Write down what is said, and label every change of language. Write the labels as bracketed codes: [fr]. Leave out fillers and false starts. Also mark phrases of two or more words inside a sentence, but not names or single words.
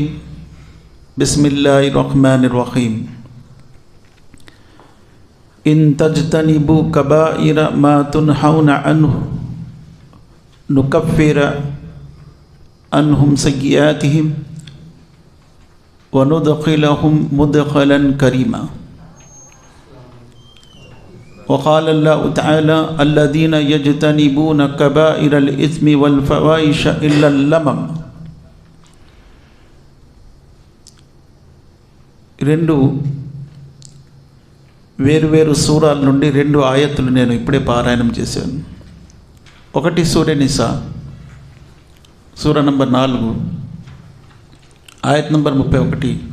[ar] بسم الله الرحمن الرحيم. إن تجتنبوا كبائر ما تنهون عنه نكفر عنهم سيئاتهم وندخلهم مدخلا كريما. وقال الله تعالى الذين يجتنبون كبائر الإثم والفواحش إلا اللمم. [te] రెండు వేరు సూరాల నుండి రెండు ఆయతులు నేను ఇప్పుడే పారాయణం చేశాను. ఒకటి సూర నిసా సూర నంబర్ 4 ఆయత్ నంబర్ 31.